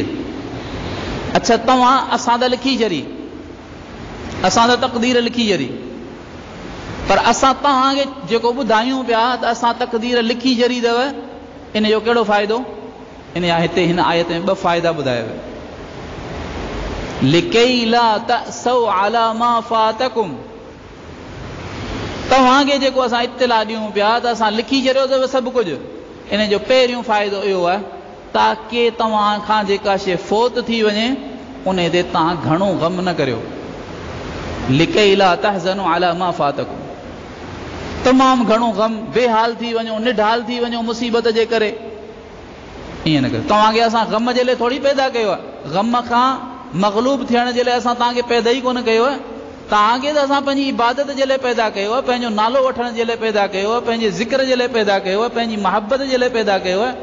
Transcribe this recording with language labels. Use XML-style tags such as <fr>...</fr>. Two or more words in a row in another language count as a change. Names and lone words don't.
<sd>अच्छा तव्हां असां त लिखी छॾी, असां त तक़दीर लिखी छॾी, पर असां तव्हांखे जेको ॿुधायूं पिया त असां तक़दीर लिखी छॾी अथव, इन जो कहिड़ो फ़ाइदो? इन जा हिते हिन आयत में ॿ फ़ाइदा ॿुधाया विया।</sd> <ar>لكيلا تأسوا على ما فاتكم,</ar> <sd>तव्हांखे जेको असां इत्तिला ॾियूं पिया त असां लिखी छॾियो अथव सभु कुझु, इन जो पहिरियों फ़ाइदो इहो आहे ताकी तव्हां खां जेका शइ फ़ौत थी वञे उन ते तव्हां घणो ग़म न करियो।</sd> <ar>لكيلا تحزنوا على ما فاتكم,</ar> <sd>तमामु घणो ग़म, बेहाल थी वञो, निढाल थी वञो मुसीबत जे करे, ईअं न कयो। तव्हांखे असां ग़म जे लाइ थोरी पैदा कयो आहे, ग़म खां मग़लूब थियण जे लाइ असां तव्हांखे पैदा ई कोन कयो आहे, तव्हांखे त असां पंहिंजी इबादत जे लाइ पैदा कयो आहे, पंहिंजो नालो वठण जे लाइ पैदा कयो आहे, पंहिंजे ज़िक्र जे लाइ पैदा कयो आहे, पंहिंजी मोहब्बत जे लाइ पैदा कयो आहे।</sd>